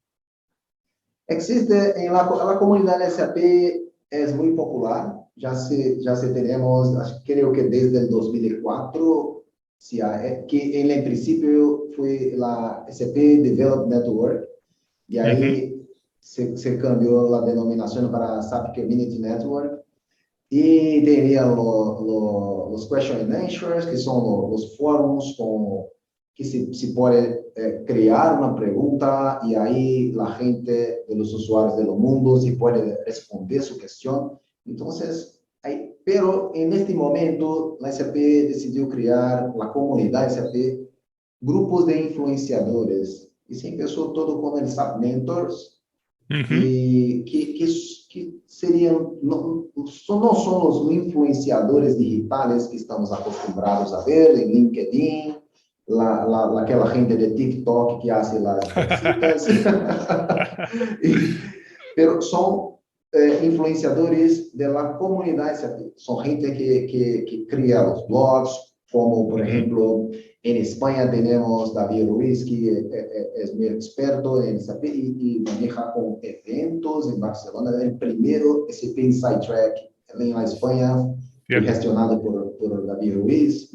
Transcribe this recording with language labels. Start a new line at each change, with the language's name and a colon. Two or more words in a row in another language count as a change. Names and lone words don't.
Spanish: Existe en la comunidad SAP, es muy popular, ya se tenemos, creo que desde el 2004, que en el principio fue la SAP Development Network, y Uh -huh. ahí se cambió la denominación para SAP Community Network, y tenía los
English: question and answers,
Spanish: que son los foros que se puede crear una pregunta y ahí la gente de los usuarios del mundo se puede responder su cuestión. Entonces, pero en este momento la SAP decidió crear la comunidad SAP, grupos de influenciadores. Y se empezó todo con el SAP Mentors, Uh -huh.
Portuguese: e que seriam, não são os influenciadores digitais que estamos acostumados a ver em LinkedIn, aquela gente de TikTok que faz as dancitas, pero são influenciadores da comunidade, são gente que cria os blogs,
Spanish: como por ejemplo en España tenemos David Ruiz, que es muy experto en SAP y maneja con eventos en Barcelona. El primero SAP Inside Track en la España fue Cierto. gestionado por David Ruiz.